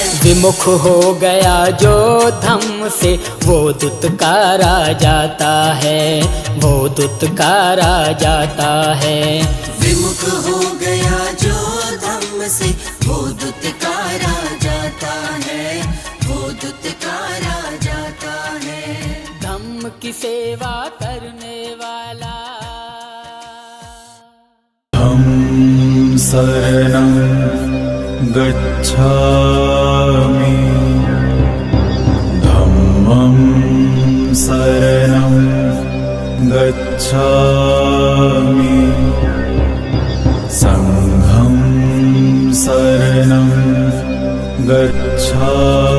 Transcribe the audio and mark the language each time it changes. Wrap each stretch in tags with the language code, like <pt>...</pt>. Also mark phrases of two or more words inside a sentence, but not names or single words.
<hi>विमुख हो गया जो धम्म से वो दुत्कारा जाता है, वो दुत्कारा जाता है। विमुख हो गया जो धम्म से वो दुत्कारा जाता है, वो दुत्कारा जाता है। धम्म की सेवा करने वाला,</hi> <pi>धम्म शरणं गच्छामि, धम्मं शरणं गच्छामि, संघं शरणं गच्छामि।</pi>